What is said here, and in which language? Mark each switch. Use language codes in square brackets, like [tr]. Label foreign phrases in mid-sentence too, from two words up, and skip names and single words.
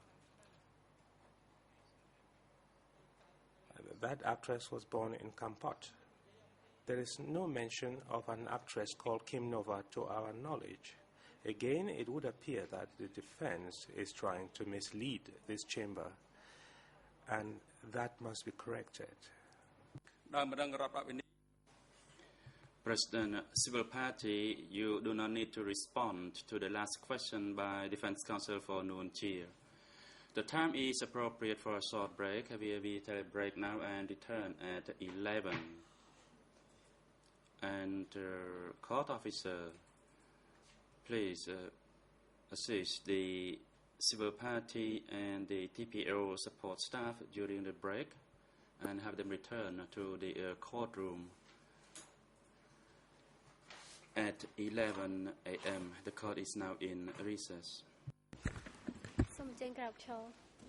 [en] That actress was born in Kampot. There is no mention of an actress called Kim Nova to our knowledge. Again, it would appear that the defense is trying to mislead this chamber. and that must be corrected. ដោយម្ដងរដ្ឋបတ်វិនិច្ឆ័យ President, civil party, you do not need to respond to the last question by Defense Counsel for Noon Cheer. The time is appropriate for a short break. We take a break now and return at 11. And court officer, please assist the civil party and the TPO support staff during the break and have them return to the courtroom at 11 a.m. The court is now in recess. [km] សូមអញ្ជើញក្រោកឈរ